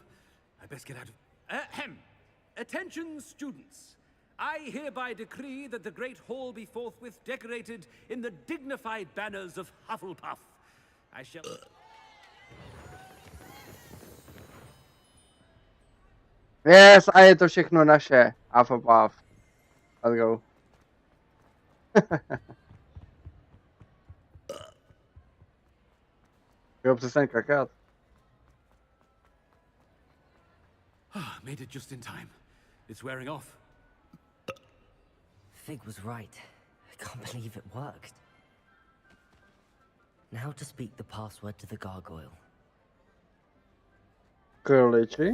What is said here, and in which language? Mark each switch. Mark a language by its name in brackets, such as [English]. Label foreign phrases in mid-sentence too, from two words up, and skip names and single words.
[English] I best get out of... Ahem! Attention, students. I hereby decree that the Great Hall be forthwith decorated in the dignified banners of Hufflepuff. I shall... Yes, [Czech] a je to všechno naše. [English] Hufflepuff. Let's go. [Czech] Jo, přestaň kakat. [English] Made it just in time. It's wearing off. Fig was right. I can't believe it worked. Now to speak the password to the gargoyle. [Czech] Krliči.